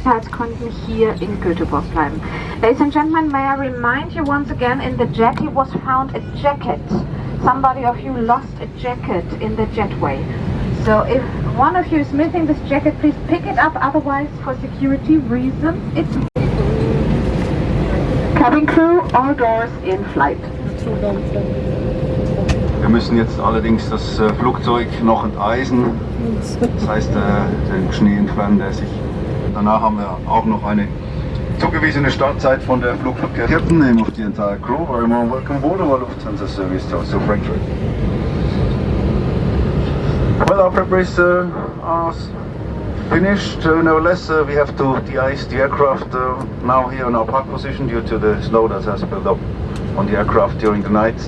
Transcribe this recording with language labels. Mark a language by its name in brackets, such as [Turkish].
[German] Konnten hier in Gothenburg bleiben. [English] Ladies and gentlemen, may I remind you once again, in the jetty was found a jacket. Somebody of you lost a jacket in the jetway. So if one of you is missing this jacket, please pick it up, otherwise for security reasons, it's... Cabin crew, all doors in flight. [German] Wir müssen jetzt allerdings das Flugzeug noch enteisen, das heißt den Schnee entfernen, der sich... Danach haben wir auch noch eine zugewiesene Startzeit von der Flugverkehr. [English] Captain, name of the entire crew, very warm welcome aboard our Lufthansa service to Frankfurt. Well, our preparations are finished. Nevertheless, we have to de-ice the aircraft now here on our park position due to the snow that has built up on the aircraft during the night.